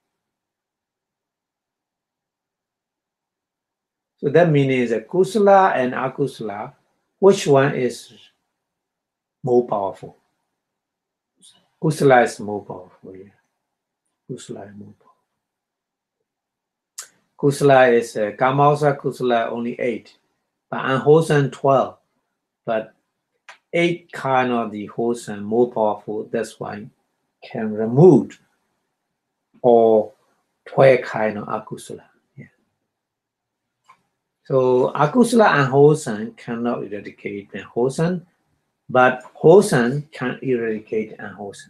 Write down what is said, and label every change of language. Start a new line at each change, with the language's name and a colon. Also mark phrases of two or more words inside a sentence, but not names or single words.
English: So that means that kusala and akusala, which one is more powerful? Kusala is more powerful, yeah. Kusala is more powerful. Kusala is
Pali: Kamausa kusala
English: only 8, but unwholesome 12. But 8 kind of the wholesome more powerful. That's why can remove or 12 kind of akusala. Yeah. So akusala and wholesome cannot eradicate unwholesome, but wholesome can eradicate unwholesome.